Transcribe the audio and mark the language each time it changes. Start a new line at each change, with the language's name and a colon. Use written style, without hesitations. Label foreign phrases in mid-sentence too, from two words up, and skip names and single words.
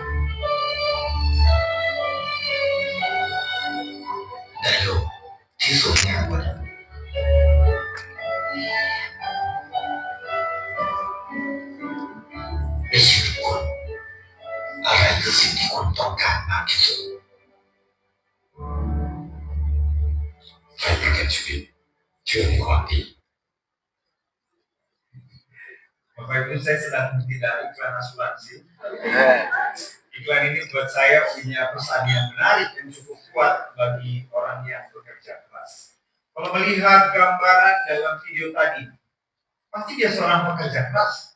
Thai: ได้โลกที่สวยงามกว่านั้นในชีวิตคุณอะไรคือสิ่งที่คุณต้องการมากที่สุดใครประกันชีวิตเชื่อในความดี
Indonesian: Bapak Ibu, saya sedang tidak iklan asuransi. Iklan ini buat saya punya pesan yang menarik dan cukup kuat bagi orang yang bekerja keras. Kalau melihat gambaran dalam video tadi, pasti dia seorang pekerja keras.